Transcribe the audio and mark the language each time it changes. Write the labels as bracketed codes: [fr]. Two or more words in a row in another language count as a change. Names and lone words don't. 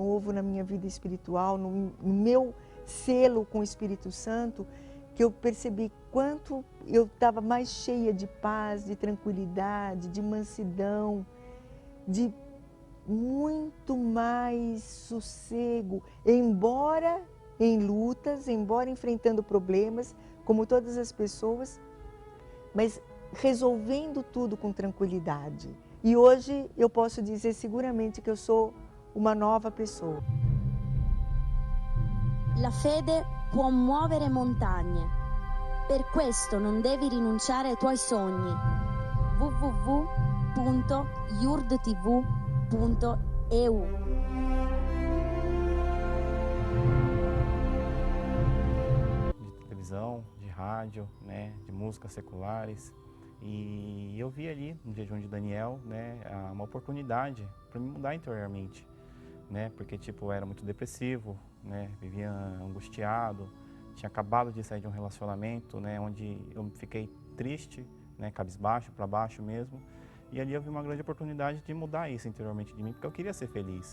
[pt] na minha vida espiritual, no meu selo com o Espírito Santo, que eu percebi quanto eu estava mais cheia de paz, de tranquilidade, de mansidão, de muito mais sossego, embora em lutas, embora enfrentando problemas, como todas as pessoas, mas resolvendo tudo com tranquilidade. E hoje eu posso dizer seguramente que eu sou uma nova pessoa. [it] La fede può muovere montagne. Per questo non devi rinunciare ai tuoi sogni. www.yurdtv.eu [pt] De televisão, de rádio, né, de músicas seculares. E eu vi ali no jejum de Daniel, né, uma oportunidade para me mudar interiormente, né, porque tipo eu era muito depressivo, né, vivia angustiado, tinha acabado de sair de um relacionamento, né, onde eu fiquei triste, né, cabisbaixo, para baixo mesmo, e ali eu vi uma grande oportunidade de mudar isso interiormente de mim, porque eu queria ser feliz.